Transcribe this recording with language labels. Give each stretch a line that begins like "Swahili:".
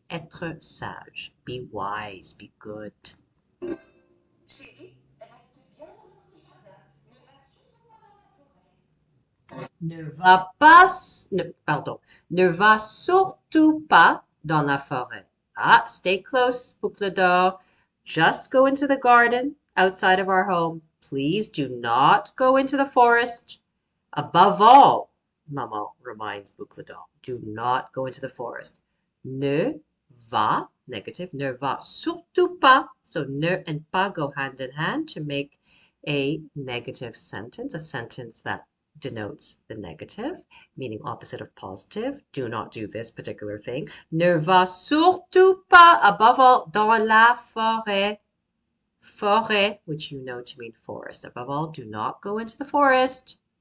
French: Être sage.
English: Be wise, be good.
French: Ne va pas, pardon, ne va surtout pas dans la forêt.
English: Ah, stay close, boucle d'or. Just go into the garden outside of our home. Please do not go into the forest. Above all, Maman reminds Boucle d'Or, do not go into the forest.
French: Ne va, negative, ne va surtout pas.
English: So ne and pas go hand in hand to make a negative sentence, a sentence that denotes the negative, meaning opposite of positive. Do not do this particular thing.
French: Ne va surtout pas,
English: above all,
French: dans la forêt.
English: Forêt, which you know to mean forest. Above all, do not go into the forest.